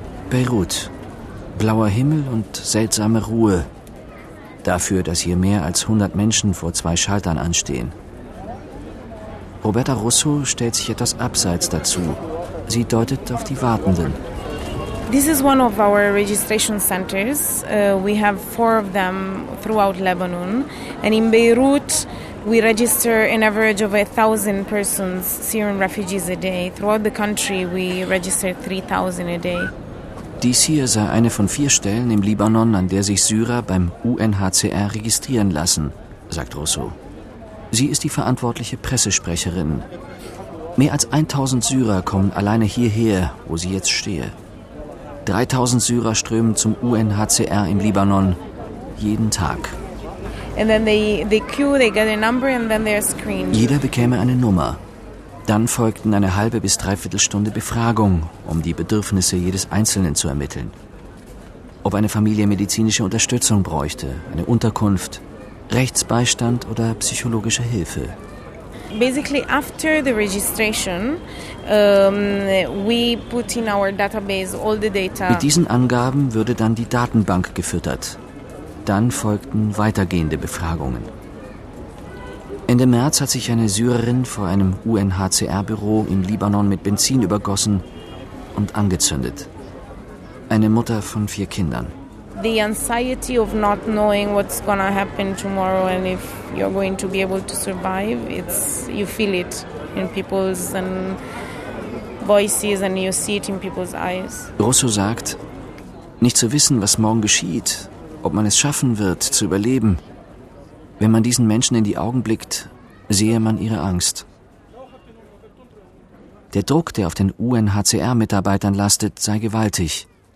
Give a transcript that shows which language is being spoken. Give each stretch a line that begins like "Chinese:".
German: Beirut. Blauer Himmel und seltsame Ruhe. Dafür, dass hier mehr als 100 Menschen vor zwei Schaltern anstehen. Roberta Russo stellt sich etwas abseits dazu. Sie deutet auf die Wartenden.
English: This is one of our registration centers. We have 4 of them throughout Lebanon. And in Beirut, we register an average of 1,000 persons, Syrian refugees a day. Throughout the country, we register 3,000 a day.
German: Dies hier sei eine von 4 Stellen im Libanon, an der sich Syrer beim UNHCR registrieren lassen, sagt Russo. Sie ist die verantwortliche Pressesprecherin. Mehr als 1,000 Syrer kommen alleine hierher, wo sie jetzt stehe. 3,000 Syrer strömen zum UNHCR im Libanon jeden Tag. Jeder bekäme eine Nummer. Dann folgten eine halbe bis dreiviertel Stunde Befragung, um die Bedürfnisse jedes Einzelnen zu ermitteln. Ob eine Familie medizinische Unterstützung bräuchte, eine Unterkunft, Rechtsbeistand oder psychologische Hilfe.
English: Basically, after the registration, we put in our database all the data.
German: Mit diesen Angaben würde dann die Datenbank gefüttert. Dann folgten weitergehende Befragungen. Ende März hat sich eine Syrerin vor einem UNHCR-Büro im Libanon mit Benzin übergossen und angezündet. Eine Mutter von 4 Kindern.
English: The anxiety of not knowing what's gonna happen tomorrow and if you're going to be able to survive, it's, you feel it in people's and voices and you see it in people's eyes.
German: Russo sagt, nicht zu wissen, was morgen geschieht, ob man es schaffen wird, zu überleben. Wenn man diesen Menschen in die Augen blickt, sehe man ihre Angst. Der Druck, der auf den UNHCR-Mitarbeitern lastet, sei gewaltig.